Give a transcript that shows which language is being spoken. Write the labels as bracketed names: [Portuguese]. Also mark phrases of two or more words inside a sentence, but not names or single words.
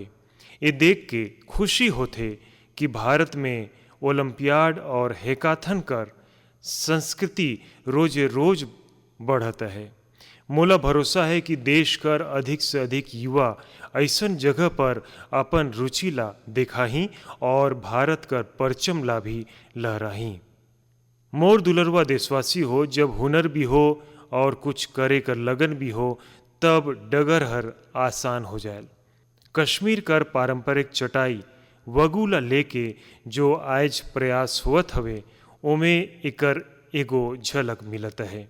[Chhattisgarhi] ये देख के खुशी होथे कि भारत में ओलंपियाड और हैकाथन कर संस्कृति रोजे रोज बढ़त है। मोला भरोसा है कि देश कर अधिक से अधिक युवा ऐसन जगह पर अपन रुचि ला दिखाही और भारत कर परचम ला भी लहराही। मोर दुलरवा देशवासी हो, जब हुनर भी हो और कुछ करे कर लगन भी हो तब डगर हर आसान हो जाए। कश्मीर कर पारंपरिक चटाई वगू ला लेके जो आज प्रयास हुत हवे ओमे एकर एगो झलक मिलत है।